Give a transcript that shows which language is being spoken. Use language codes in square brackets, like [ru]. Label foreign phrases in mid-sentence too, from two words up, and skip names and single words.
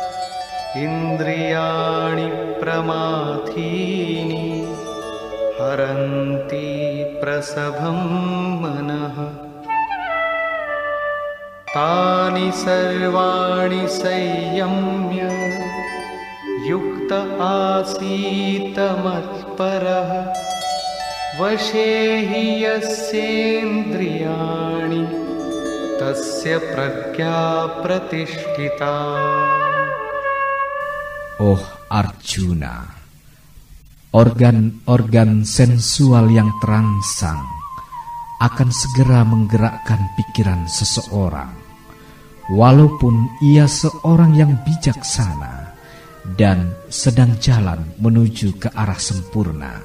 [sa] इन्द्रियाणि प्रमाथीनि हरन्ति प्रसभं मनः तानि सर्वाणि संयम्य युक्त आसीत मत्परः वशेहि यस्येन्द्रियाणि तस्य प्रज्ञा प्रतिष्ठिता. [id] Oh Arjuna, organ-organ sensual yang terangsang akan segera menggerakkan pikiran seseorang, walaupun ia seorang yang bijaksana dan sedang jalan menuju ke arah sempurna.